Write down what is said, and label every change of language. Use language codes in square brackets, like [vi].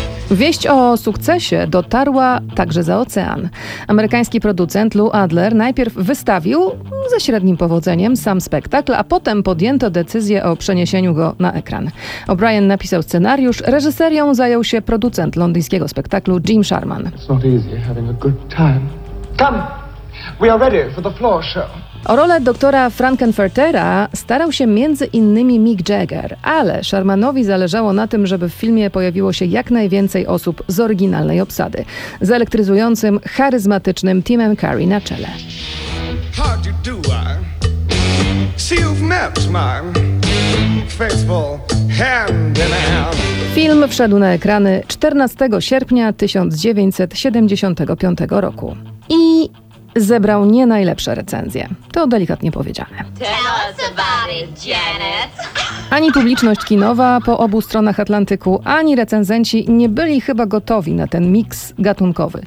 [pl] Wieść o sukcesie dotarła także za ocean. Amerykański producent Lou Adler najpierw wystawił, ze średnim powodzeniem, sam spektakl, a potem podjęto decyzję o przeniesieniu go na ekran. O'Brien napisał scenariusz, reżyserią zajął się producent londyńskiego spektaklu Jim Sharman. [en] It's not easy having a good time. Come! We are ready for the floor show. [pl] O rolę doktora Frankenfurtera starał się między innymi Mick Jagger, ale Sharmanowi zależało na tym, żeby w filmie pojawiło się jak najwięcej osób z oryginalnej obsady, z elektryzującym, charyzmatycznym Timem Curry na czele. [en] How do you do, I see you've met my faithful hand in hand. [pl] Film wszedł na ekrany 14 sierpnia 1975 roku i zebrał nie najlepsze recenzje. To delikatnie powiedziane. [en] Tell us about it, Janet. [pl] Ani publiczność kinowa po obu stronach Atlantyku, ani recenzenci nie byli chyba gotowi na ten miks gatunkowy.